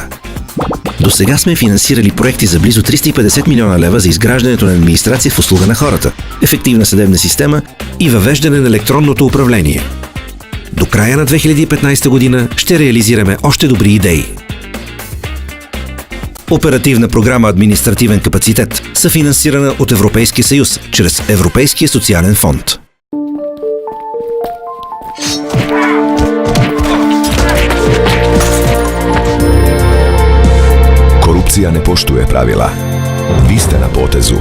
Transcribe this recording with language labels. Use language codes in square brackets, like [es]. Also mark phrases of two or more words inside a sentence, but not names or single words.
[bg] До сега сме финансирали проекти за близо 350 милиона лева за изграждането на администрация в услуга на хората, ефективна съдебна система и въвеждане на електронното управление. До края на 2015 година ще реализираме още добри идеи. Оперативна програма «Административен капацитет» съфинансирана от Европейския съюз чрез Европейския социален фонд. [hr] Korupcija ne poštuje pravila. Vi ste na potezu.